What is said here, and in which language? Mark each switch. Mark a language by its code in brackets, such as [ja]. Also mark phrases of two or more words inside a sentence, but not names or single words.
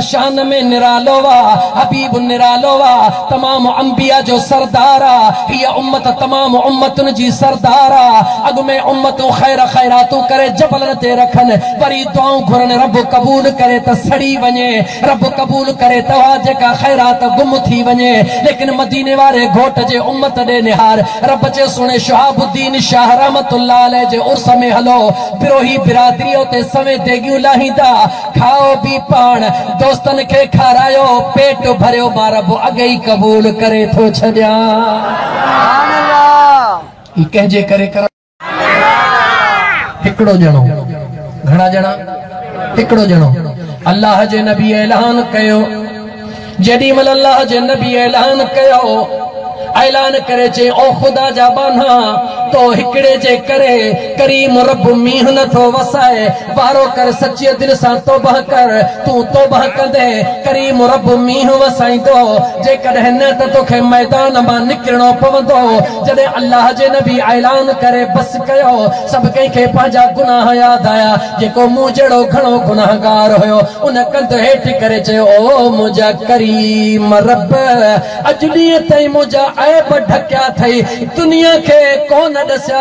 [sd] शान में निरालो आहे हबीब निरालो आहे तमामु अंबिया जो सरदार आहे हीअ उम्मत तमामु उम्मतुनि जी सरदार आहे अॻु में उम्मतूं ख़ैर ख़ैरातूं करे जबलनि ते रखनि वरी दुआऊं घुरनि रब क़बूल करे त सड़ी वञे रब क़बूल करे तव्हां जेका ख़ैरात गुम थी वञे लेकिन मदीने वारे घोट जे उम्मत दे निहार रब चे सुने शहाबुद्दीन शाह [ar] رحمة الله عليه [sd] जे उर्स में हलो बिरोही बिरादरियों ते समय देगियूं लाहींदा खाओ भी पाण दोस्तन के खारायो पेट भरियो मां रब अगे ही कबूल करे थो छड्या [ar] سبحان الله [sd] ई कहजे करे कर हिकड़ो जणो घणा जना हिकड़ो जणो अल्लाह जे नबी ऐलान कयो जॾहिं महिल अल्लाह जे नबी ऐलान कयो ऐलान करे चे ओ खुदा जा बाना तो हिकड़े जे करे करीम रब मींह न थो वसाए वारो कर सच्चे दिल सां तौबह कर तू तौबह कंदे करीम रब मींह वसाईंदो जे कॾहिं न त तोखे मैदान मां निकिरणो पवंदो जॾहिं अल्लाह जे नबी ऐलान करे बस कयो सभु कंहिंखे पंहिंजा गुनाह यादि आया जेको मूं जहिड़ो घणो गुनाहगार हुयो उन कंध हेठि करे चयो ओ मुंहिंजा करीम रब अॼु ॾींहं ताईं मुंहिंजा ऐब ढकिया थई दुनिया के कोन दस्या